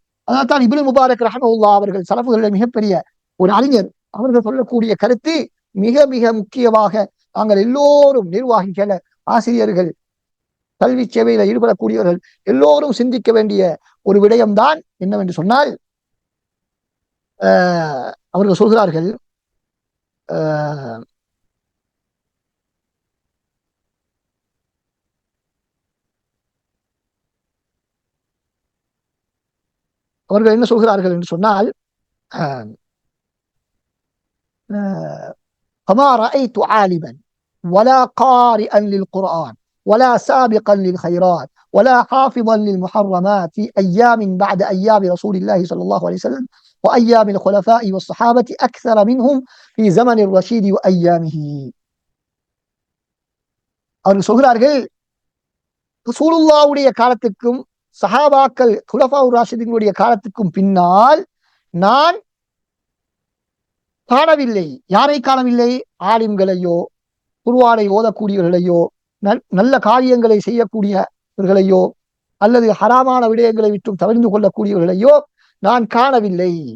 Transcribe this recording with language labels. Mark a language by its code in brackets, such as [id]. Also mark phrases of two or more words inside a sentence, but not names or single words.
[ta] அதனால்தான் இப்னு முபாரக் ரஹ்மத்துல்லாஹ் அவர்கள் சலப்புகளில் மிகப்பெரிய ஒரு அறிஞர், அவர்கள் சொல்லக்கூடிய கருத்து மிக மிக முக்கியமாக நாங்கள் எல்லோரும் நிர்வாகிகள், ஆசிரியர்கள், கல்வி சேவையில ஈடுபடக்கூடியவர்கள் எல்லோரும் சிந்திக்க வேண்டிய ஒரு விடயம்தான் என்னவென்று சொன்னால், அவர்கள் சொல்கிறார்கள், அவர்கள் என்ன சொல்கிறார்கள் என்று சொன்னால், [ar] فما رأيت عالما ولا قارئا للقرآن ولا سابقا للخيرات ولا حافظا للمحرمات في أيام بعد أيام رسول الله صلى الله عليه وسلم وأيام الخلفاء والصحابة أكثر منهم في زمن الرشيد وأيامه. [ta] அவர்கள் சொல்கிறார்கள், ரசூலுல்லாஹ்வுடைய காலத்துக்கும் சஹாபாக்கள் [ar] خلفاء راشدين [ta] காலத்துக்கும் பின்னால் நான் காணவில்லை. யாரை காணவில்லை? ஆலிம்களையோ, குர்ஆனை ஓதக்கூடியவர்களையோ, நல்ல காரியங்களை செய்யக்கூடியவர்களையோ, அல்லது ஹராமான விடயங்களை விட்டும் தவிர்த்து கொள்ளக்கூடியவர்களையோ நான் காணவில்லை.